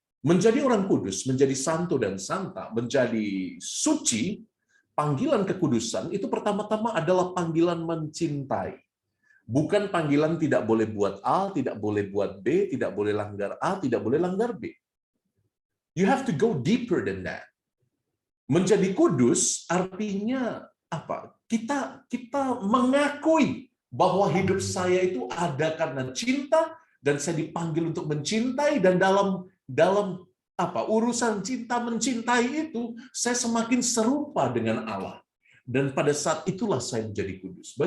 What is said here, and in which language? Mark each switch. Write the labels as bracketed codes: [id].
[id] Menjadi orang kudus, menjadi santo dan santa, menjadi suci, panggilan kekudusan itu pertama-tama adalah panggilan mencintai. Bukan panggilan tidak boleh buat A, tidak boleh buat B, tidak boleh langgar A, tidak boleh langgar B. [en] You have to go deeper than that. [id] Menjadi kudus artinya apa? Kita mengakui bahwa hidup saya itu ada karena cinta, dan saya dipanggil untuk mencintai, dan dalam urusan cinta mencintai itu saya semakin serupa dengan Allah, dan pada saat itulah saya menjadi kudus.